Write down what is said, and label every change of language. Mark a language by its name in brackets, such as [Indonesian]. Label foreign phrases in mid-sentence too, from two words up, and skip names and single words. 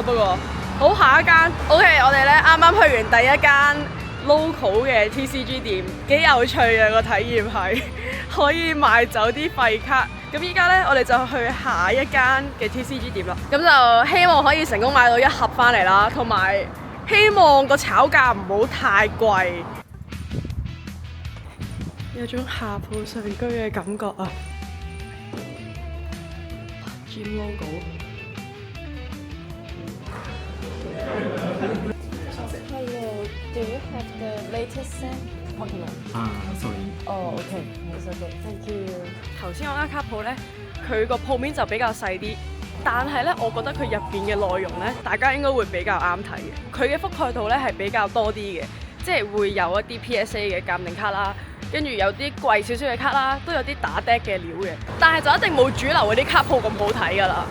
[Cantonese] 不過，好，下一間 OK， 我哋咧啱啱去完第一間 local 嘅 TCG 店，幾有趣啊，個體驗係可以賣走啲廢卡。咁依家咧，我哋就去下一間嘅 TCG 店啦。咁就希望可以成功買到1盒翻嚟啦，同埋希望個炒價唔好太貴，有種下鋪上居嘅感覺啊！ [English] Gym logo。Hello, do you have the latest set Pokemon? sorry。哦，OK，it's okay, thank you。 [Cantonese] 頭先我間卡鋪咧，佢個鋪面就比較細啲，但係咧，我覺得佢入邊嘅內容咧，大家應該會比較啱睇嘅。佢嘅覆蓋度咧係比較多啲嘅，即係會有一啲 PSA 嘅鑑定卡啦，跟住有啲貴少少嘅卡啦，都有啲打 deck 嘅料嘅，但係就一定冇主流嗰啲卡鋪咁好睇㗎啦。